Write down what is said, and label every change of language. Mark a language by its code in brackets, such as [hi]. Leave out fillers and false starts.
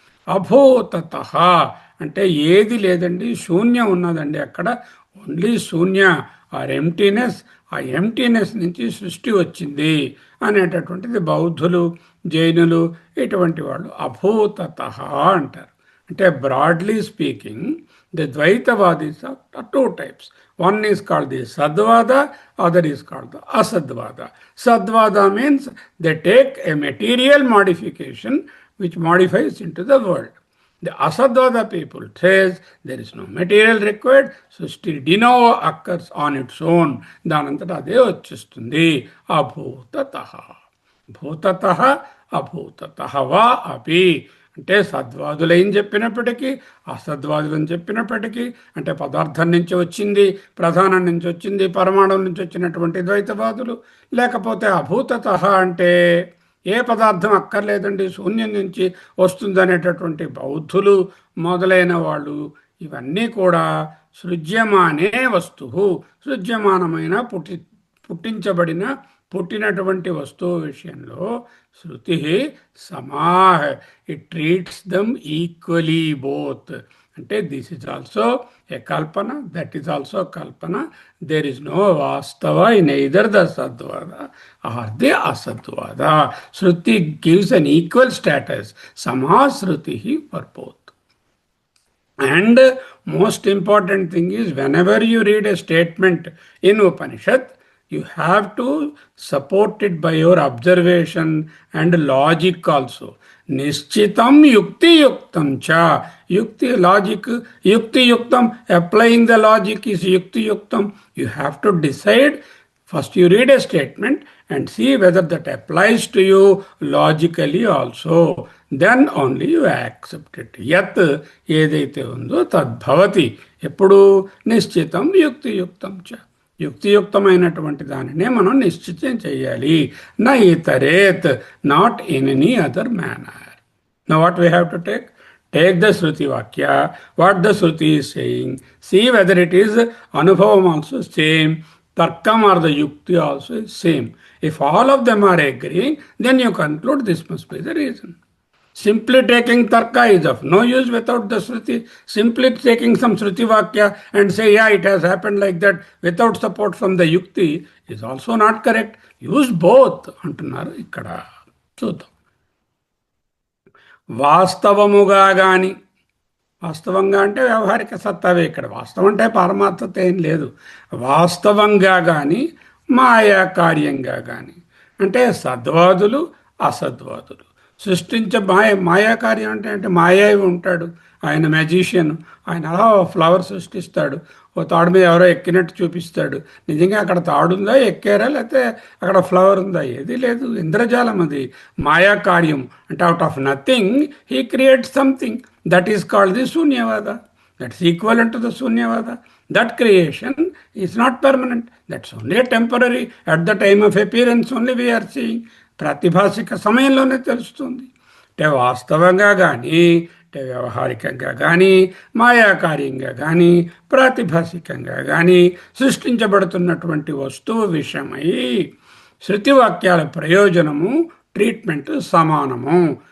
[te] అభూతతః అంటే ఏది లేదండి, శూన్యం ఉన్నదండి, అక్కడ [en] only శూన్య or emptiness, [te] ఆ ఎంటీనెస్ నుంచి సృష్టి వచ్చింది అనేటటువంటిది బౌద్ధులు, జైనులు ఇటువంటి వాళ్ళు అభూతతః అంటారు. [en] అంటే broadly speaking the dvaitavadis are 2 types. One is called the Sadvada, other is called the Asadvada. Sadvada means they take a material modification which modifies into the world. The Asadvada people says there is no material required, Srishti de novo occurs on its own. [te] దానంతటా అదే వచ్చేస్తుంది. అభూతతః. భూతతః అభూతతః వా అపి అంటే సద్వాదులైన చెప్పినప్పటికీ, అసద్వాదులని చెప్పినప్పటికీ, అంటే పదార్థం నుంచి వచ్చింది, ప్రధానం నుంచి వచ్చింది, పరమాణువు నుంచి వచ్చినటువంటి ద్వైతవాదులు, లేకపోతే అభూతతః అంటే ఏ పదార్థం అక్కర్లేదండి, శూన్యం నుంచి వస్తుందనేటటువంటి బౌద్ధులు మొదలైన వాళ్ళు, ఇవన్నీ కూడా సృజ్యమానే వస్తువు, సృజ్యమానమైన పుట్టించబడిన పుట్టినటువంటి వస్తువు విషయంలో శృతి సమాహ, [en] It treats them equally both. అంటే this is also a kalpana, that is also kalpana. There is no vastava in either the Sadvada or the Asadvada. Shruti gives an equal status, samashruti for both. And most important thing is whenever you read a statement in Upanishad, you have to support it by your observation and logic also. [sa] Nishchitam yukti yuktam cha. [en] Yukti, logic, yukti yuktam, applying the logic is yukti yuktam. You have to decide. First you read a statement and see whether that applies to you logically also. Then only you accept it. [te] Yat ఏదైతే ఉందో తద్భవతి. ఎప్పుడు [sa] నిశ్చితం యుక్తియుక్తం చ. [te] యుక్తియుక్తమైనటువంటి దానినే మనం నిశ్చితం చేయాలి. [sa] నా ఇతరేత్, [en] Not in any other manner. Now what we have to take? Take the Shruti Vakya, what the Shruti is saying, see whether it is Anubhavam also same, Tarkam or the Yukti also is same. If all of them are agreeing, then you conclude this must be the reason. Simply taking Tarka is of no use without the Shruti. Simply taking some Shruti Vakya and say, yeah, it has happened like that without support from the Yukti is also not correct. Use both. [te] అంటున్నారు ఇక్కడ. చూద్దాం. వాస్తవముగా గాని, వాస్తవంగా అంటే వ్యవహారిక సత్తావే ఇక్కడ. వాస్తవం అంటే పారమార్థత ఏం లేదు. వాస్తవంగా కానీ మాయా కార్యంగా కానీ, అంటే సద్వాదులు అసద్వాదులు సృష్టించే మాయాకార్యం అంటే మాయావి ఉంటాడు, ఆయన మ్యాజిషియన్. ఆయన అలా ఫ్లవర్ సృష్టిస్తాడు, ఓ తాడు మీద ఎవరో ఎక్కినట్టు చూపిస్తాడు. నిజంగా అక్కడ తాడుందా, ఎక్కారా, లేకపోతే అక్కడ ఫ్లవర్ ఉందా? ఏది లేదు, ఇంద్రజాలం అది. మాయాకార్యం అంటే [en] Out of nothing he create something. That is called the shunyavada. That's equal to the shunyavada. That creation is not permanent. That's only a temporary. At the time of appearance only we are seeing. [te] ప్రాతిభాసిక సమయంలోనే తెలుస్తుంది. అంటే వాస్తవంగా కానీ, అంటే వ్యవహారికంగా కానీ, మాయాకార్యంగా కానీ, ప్రాతిభాసికంగా కానీ సృష్టించబడుతున్నటువంటి వస్తువు విషయమై శృతివాక్యాల ప్రయోజనము, ట్రీట్మెంట్ సమానము.